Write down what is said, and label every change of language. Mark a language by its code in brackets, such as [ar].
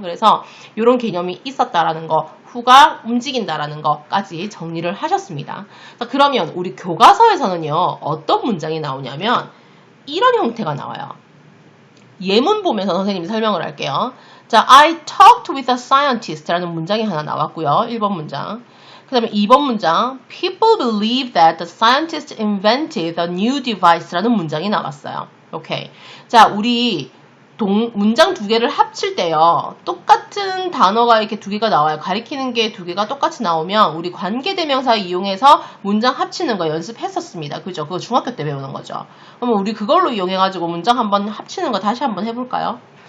[ko] 그래서 이런 개념이 있었다라는 거, who가 움직인다라는 것까지 정리를 하셨습니다. 그러면 우리 교과서에서는요, 어떤 문장이 나오냐면 이런 형태가 나와요. 예문 보면서 선생님이 설명을 할게요. 자, [en] I talked with a scientist [ko] 라는 문장이 하나 나왔고요. 1번 문장. 그 다음에 2번 문장. [en] People believe that the scientist invented a new device [ko] 라는 문장이 나왔어요. 오케이. 자, 우리 문장 두 개를 합칠 때요. 똑같은 단어가 이렇게 두 개가 나와요. 가리키는 게 두 개가 똑같이 나오면 우리 관계대명사 이용해서 문장 합치는 거 연습했었습니다. 그죠? 그거 중학교 때 배우는 거죠. 그러면 우리 그걸로 이용해가지고 문장 한번 합치는 거 다시 한번 해볼까요?